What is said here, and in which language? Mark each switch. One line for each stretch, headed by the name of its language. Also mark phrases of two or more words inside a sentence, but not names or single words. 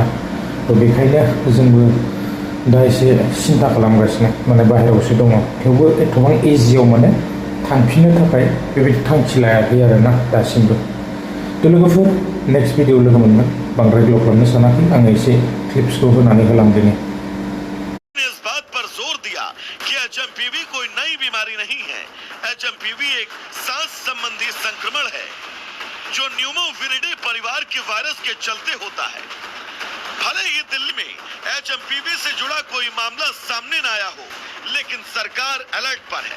Bodo: तो बेखायनो जोंबो दा एसे सिन्था खालामगासिनो, माने बाहेरायावसो दङ। थेवबो एथबां इजियाव माने थांफिननो थाखाय बेबायदि थांखि लायाखै आरोना दासिमबो। तो लोगोफोर
English: next video
Bodo: लोगो मोनगोन। बांद्राय गोलाव खालामनो सानाखै, आङो एसे क्लिप्सखौ होनानै होलांदिनि।
Hindi: इस बात पर जोर दिया कि एचएमपीवी कोई नई बीमारी नहीं है। एचएमपीवी एक सांस संबंधी संक्रमण है जो न्यूमोविरिडे परिवार के वायरस के चलते होता है। भले ही दिल्ली में एचएमपीवी से जुड़ा कोई मामला सामने न आया हो, लेकिन सरकार अलर्ट पर है।